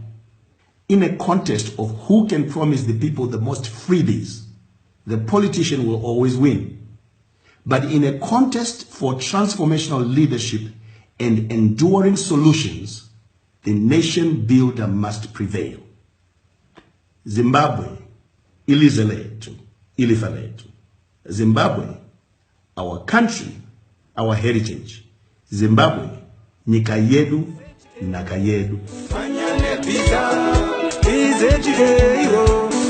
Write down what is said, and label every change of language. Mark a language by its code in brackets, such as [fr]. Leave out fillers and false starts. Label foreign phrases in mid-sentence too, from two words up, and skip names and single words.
[en] In a contest of who can promise the people the most freebies, the politician will always win. But in a contest for transformational leadership and enduring solutions, the nation builder must prevail. [nd] Zimbabwe, ilizwe lethu, ilifa lethu. Zimbabwe, [en] our country, our heritage. [sn] Zimbabwe, nyika yedu, naka yedu.